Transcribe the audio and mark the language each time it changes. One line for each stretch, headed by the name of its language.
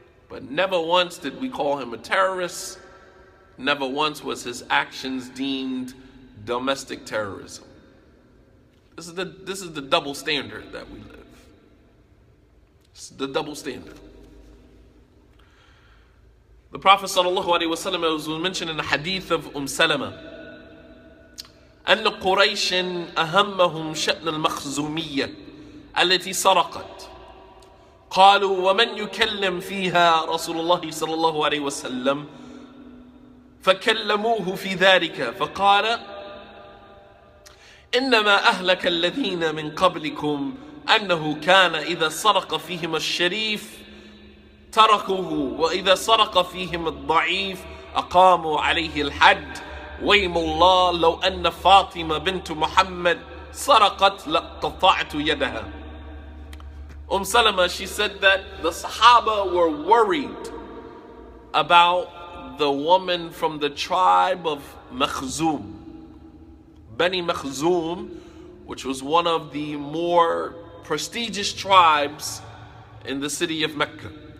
English: But never once did we call him a terrorist. Never once was his actions deemed domestic terrorism. This is the double standard that we live. This is the double standard. The Prophet ﷺ was mentioned in the hadith of Salama
Arabic: أن قريش أهمهم شأن المخزومية التي سرقت قالوا ومن يكلم فيها رسول الله صلى الله عليه وسلم فكلموه في ذلك فقال إنما أهلك الذين من قبلكم أنه كان إذا سرق فيهم الشريف تركوه وإذا سرق فيهم الضعيف أقاموا عليه الحد ويم الله لو أن فاطمة بنت محمد سرقت لقطعت يدها.
English: Salama, she said that the Sahaba were worried about the woman from the tribe of Makhzum, Bani Makhzum, which was one of the more prestigious tribes in the city of Mecca.